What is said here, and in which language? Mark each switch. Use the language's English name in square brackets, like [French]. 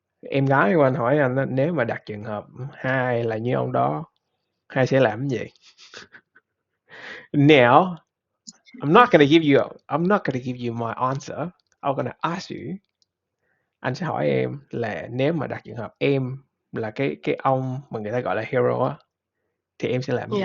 [Vietnamese] Em gái của anh hỏi anh á, nếu mà đặt trường hợp hai là như ông đó, hai sẽ làm cái gì? [English] Now, I'm not gonna give you my answer. I'm gonna ask you. [Vietnamese] Anh sẽ hỏi em là nếu mà đặt trường hợp em là cái ông mà người ta gọi là hero á, thì em sẽ làm cái gì?